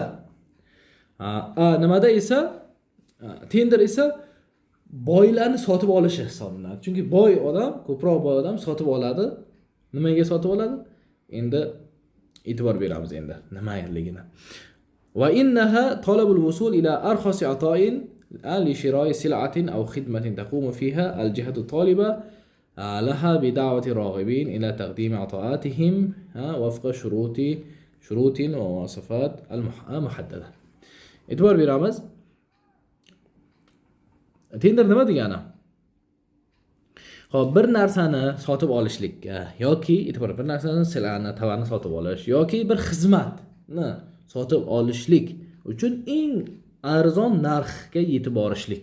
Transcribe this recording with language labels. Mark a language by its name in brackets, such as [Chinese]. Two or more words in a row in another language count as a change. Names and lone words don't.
[Uzbek] Nimada esa tender esa boylarni sotib olishi hisoblanadi. Chunki boy odam, ko'proq boy odam sotib oladi. Nimaga sotib oladi? Endi e'tibor beramiz endi nimaligini. [Arabic] وإنها طلب الوصول إلى أرخص عطاء لشراء سلعة أو خدمة تقوم فيها الجهة الطالبة لها بدعوة الراغبين إلى تقديم عطاءاتهم وفق شروط ومواصفات المحددة. [Uzbek] E'tibor beramiz. Tender nima degani? Xo'p, bir narsani sotib olishlikka yoki bir narsani silani, tovarni sotib olish yoki bir xizmatni sotib olishlik uchun eng arzon narxga yetib borishlik.